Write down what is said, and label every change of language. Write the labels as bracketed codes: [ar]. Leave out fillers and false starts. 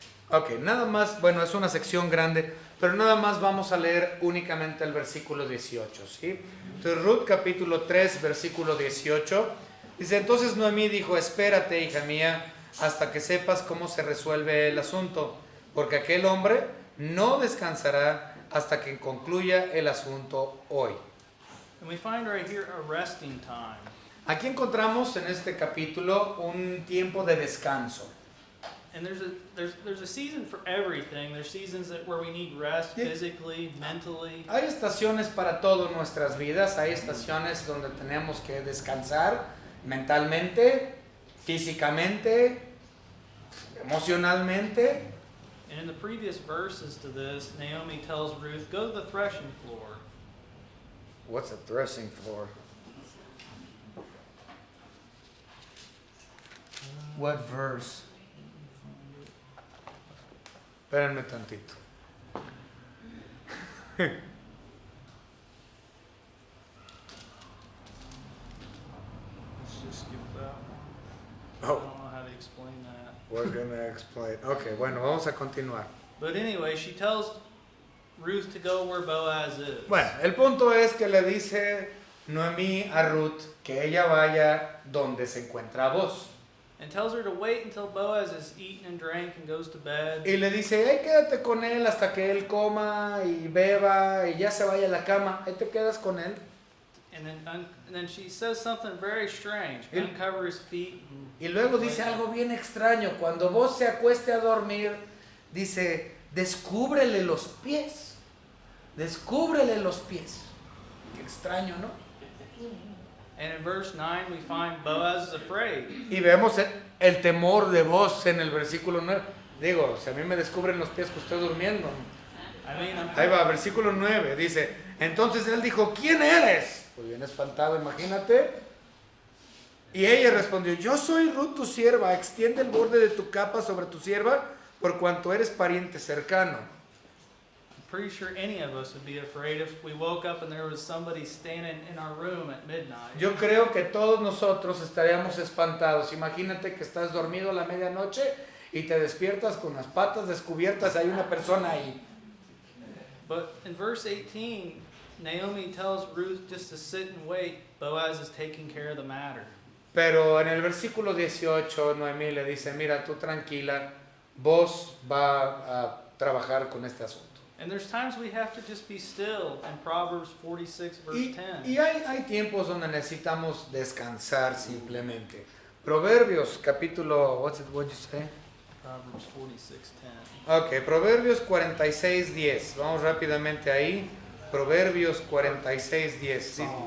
[es] Ok, nada más, bueno, es una sección grande, pero nada más vamos a leer únicamente el versículo 18, ¿sí? Entonces, Ruth capítulo 3, versículo 18, dice, entonces Noemí dijo, espérate, hija mía, hasta que sepas cómo se resuelve el asunto, porque aquel hombre no descansará hasta que concluya el asunto hoy. [en] and we find right here a resting time. [es] Aquí encontramos en este capítulo un tiempo de descanso. [en] And there's a season for everything. There's seasons where we need rest Yeah. physically, mentally. [es] Hay estaciones para todo en nuestras vidas, hay estaciones donde tenemos que descansar mentalmente, físicamente, emocionalmente. [en] And in the previous verses to this, Naomi tells Ruth, go to the threshing floor. What's a threshing floor? What verse? [es] Espérenme tantito. [en] Let's just skip that one. I Oh, don't know how to explain that. we're gonna explain. Okay, [es] bueno, vamos a continuar. [en] But anyway, she tells Ruth to go where Boaz is. [es] Bueno, el punto es que le dice Noemí a Ruth que ella vaya donde se encuentra Boaz. [en] And tells her to wait until Boaz has eaten and drank and goes to bed. [es] Y le dice, hey, quédate con él hasta que él coma y beba y ya se vaya a la cama. Ahí te quedas con él. [en] And then she says something very strange. [es] Y- [en] Uncover his feet. [es] Y luego dice algo bien extraño. Cuando vos se acueste a dormir, dice, descúbrele los pies. Descúbrele los pies. Qué extraño, ¿no? [en] And in verse 9 we find Boaz is afraid. [es] Y vemos el temor de vos en el versículo 9. Digo, si a mí me descubren los pies que estoy durmiendo. [en] I mean, [es] Ahí va, versículo 9. Dice, entonces él dijo, ¿quién eres? Pues bien espantado, imagínate. Y ella respondió, yo soy Ruth tu sierva, extiende el borde de tu capa sobre tu sierva por cuanto eres pariente cercano. [en] I'm pretty sure any of us would be afraid if we woke up and there was somebody standing in our room at midnight. [es] Yo creo que todos nosotros estaríamos espantados. Imagínate que estás dormido a la medianoche y te despiertas con las patas descubiertas, hay una persona ahí. [en] But in verse 18, Naomi tells Ruth just to sit and wait. Boaz is taking care of the matter. [es] Pero en el versículo 18, Noemí le dice, mira, tú tranquila, vos va a trabajar con este asunto. [en] And there's times we have to just be still in Proverbs 46 verse 10. [es] Y hay tiempos donde necesitamos descansar simplemente. Proverbios, capítulo, [en] what'd you say? Proverbs 46:10. [es] Ok, Proverbios 46:10. Vamos rápidamente ahí. Proverbios 46:10. Sí.